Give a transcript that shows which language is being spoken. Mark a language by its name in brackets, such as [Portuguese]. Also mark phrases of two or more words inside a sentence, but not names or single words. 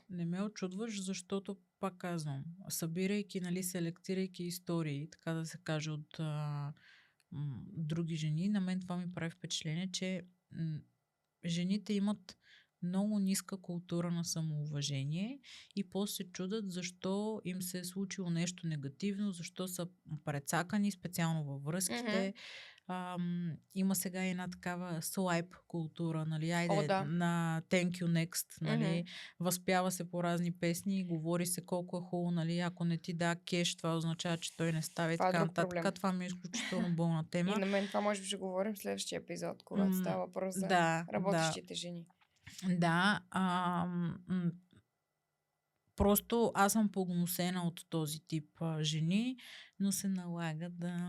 [Bulgarian] Не ме очудваш, защото, пак казвам, събирайки, нали, селектирайки истории, така да се каже, от други жени, на мен това ми прави впечатление, че жените имат много ниска култура на самоуважение и после се чудат защо им се е случило нещо негативно, защо са прецакани, специално във връзките. Има сега една такава слайп култура, нали, на [English] thank you next, [Bulgarian] нали, възпява се по разни песни, говори се колко е хубаво, нали, ако не ти да кеш, това означава, че той не става и така нататък. Това ми е изключително болна тема. И на мен това може би ще говорим в следващия епизод, когато става въпрос за работещите жени. Да, просто аз съм погнусена от този тип жени, но се налага да